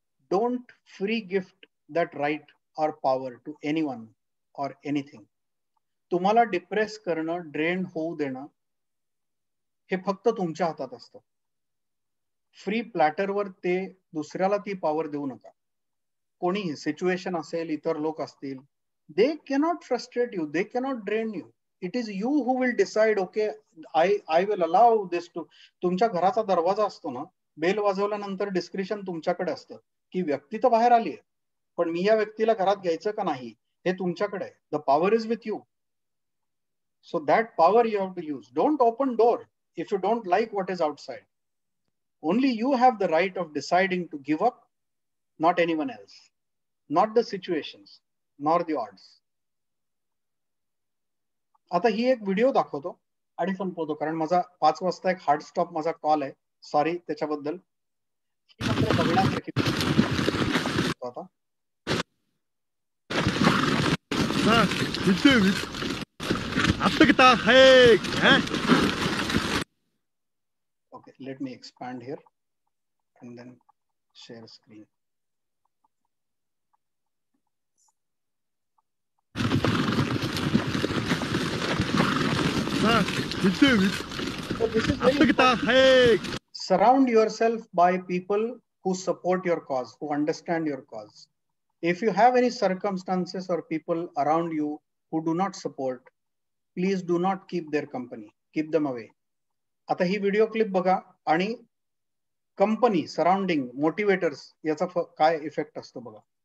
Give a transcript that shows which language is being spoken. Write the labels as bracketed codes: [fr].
[en] Don't free gift that right or power to anyone or anything. [mr] तुम्हाला depress करणं, drain होऊ देणं हे फक्त तुमच्या हातात असतं. फ्री प्लॅटरवर ते दुसऱ्याला ती पॉवर देऊ नका. कोणीही, सिच्युएशन असेल, इतर लोक असतील, [en] They cannot frustrate you, they cannot drain you. It is you who will decide, okay I will allow this too. [mr] तुमच्या घराचा दरवाजा असतो ना, बेल वाजवल्यानंतर डिस्क्रिप्शन तुमच्याकडे असतं की व्यक्ती तर बाहेर आली आहे, पण मी या व्यक्तीला घरात घ्यायचं का नाही हे तुमच्याकडे आहे. [en] The power is with you. So that power you have to use. Don't open door if you don't like what is outside. Only you have the right of deciding to give up, not anyone else, not the situations, nor the odds. [mr] आता ही एक video दाखवतो आणि संपवतो, कारण माझा 5 वाजता एक hard stop माझा कॉल आहे. सॉरी त्याच्याबद्दल. बघण्यासारखी आता [en] okay, let me expand here and then share screen. Surround yourself by people who support your cause, who understand your cause. If you have any circumstances or people around you who do not support, please do not keep their company. Keep them away. [mr] आता ही video clip बघा आणि company surrounding motivators याचा काय effect असतो बघा.